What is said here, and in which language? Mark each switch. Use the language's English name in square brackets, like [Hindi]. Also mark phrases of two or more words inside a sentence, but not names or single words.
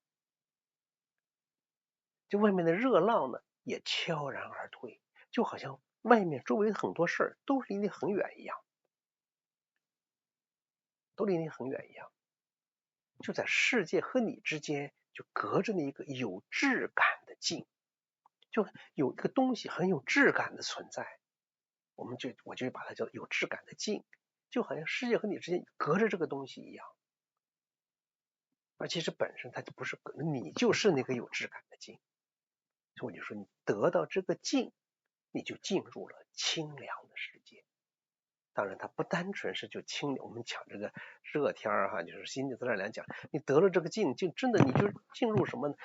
[Chinese] 就外面的熱浪呢，也悄然而退，就好像外面周圍很多事兒都離你很遠一樣，就在世界和你之間，就隔着那一個有質感的靜，就有一個東西很有質感的存在，我就把它叫有質感的靜，就好像世界和你之間隔着這個東西一樣。而其實本身它就不是隔，你就是那個有質感的靜。所以我就說，你得到這個靜，你就進入了清涼的世界。當然它不單純是就清涼，我們講這個熱天哈，就是心理自然來講，你得了這個靜，就真的你就進入什麼呢？